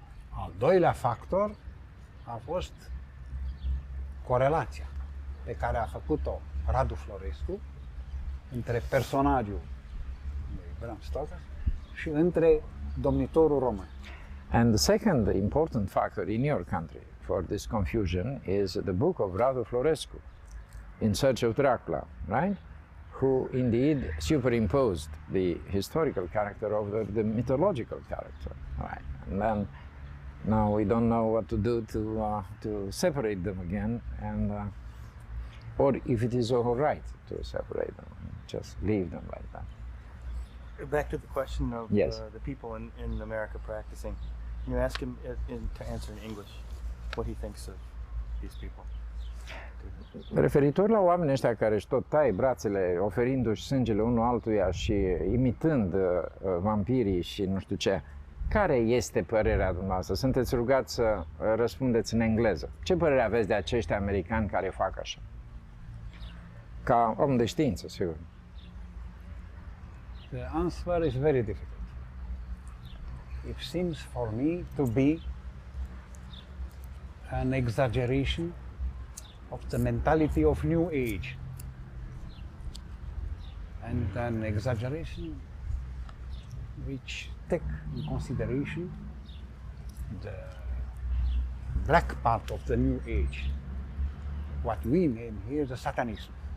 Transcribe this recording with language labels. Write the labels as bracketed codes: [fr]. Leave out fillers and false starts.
[ro] Al doilea factor a fost corelația pe care a făcut-o Radu Florescu între personajul lui Bram Stoker și între domnitorul român. [en] And the second important factor in your country for this confusion is the book of Radu Florescu, In Search of Dracula, right? Who indeed superimposed the historical character over the mythological character, right? And then now we don't know what to do to separate them again, and or if it is all right to separate them, just leave them like that. Back to the question of Yes. the people in America practicing. Can you ask him to answer in English what he thinks of these people? [ro] Referitor la oamenii ăștia care își tot taie brațele, oferindu-și sângele unul altuia și imitând vampirii și nu știu ce, care este părerea dumneavoastră? Sunteți rugați să răspundeți în engleză. Ce părere aveți de acești americani care fac așa? Ca om de știință, sigur. [en] The answer is very difficult. It seems for me to be an exaggeration of the mentality of New Age, and an exaggeration which take in consideration the black part of the New Age, what we name here the Satanism.